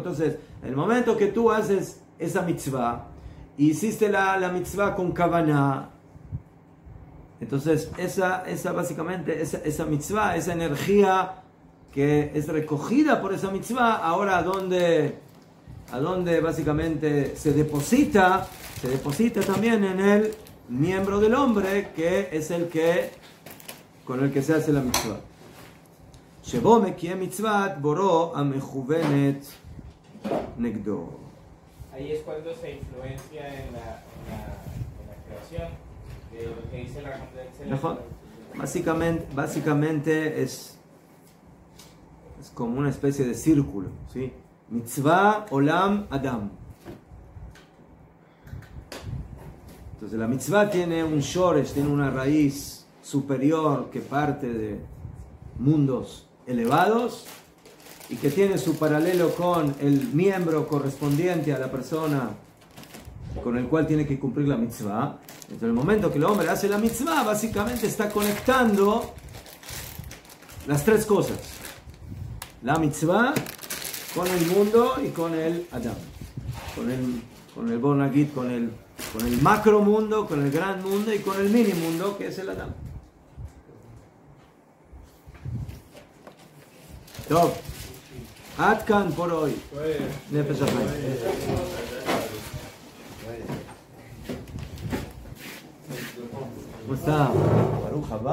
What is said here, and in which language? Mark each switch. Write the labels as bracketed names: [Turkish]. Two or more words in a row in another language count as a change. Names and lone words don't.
[Spanish] Entonces, el momento que tú haces esa mitzvah, hiciste la mitzvah con kavaná, entonces esa básicamente, esa mitzvah, esa energía que es recogida por esa mitzvah, ahora a dónde básicamente se deposita también en el miembro del hombre, que es el que con el que se hace la mitzvah. [Hebrew] שבו מקיים מצוות בורו המכוונת נגדו. [Spanish] Ahí es cuando se influencia en la creación de lo que dice la básicamente es como una especie de círculo, ¿sí? [Hebrew] מצווה, עולם, אדם. [Spanish] Entonces la mitzvah tiene un shoresh, tiene una raíz superior que parte de mundos elevados y que tiene su paralelo con el miembro correspondiente a la persona con el cual tiene que cumplir la mitzvah. Entonces, en el momento que el hombre hace la mitzvah, básicamente está conectando las tres cosas: la mitzvah con el mundo y con el Adam, con el Bonagit, con el macro mundo, con el gran mundo y con el mini mundo que es el Adam. [Hebrew] טוב, עד כאן [Spanish] por hoy. [Hebrew] נפש החיים. [Spanish] ¿Cómo está? [Hebrew] ברוך הבא.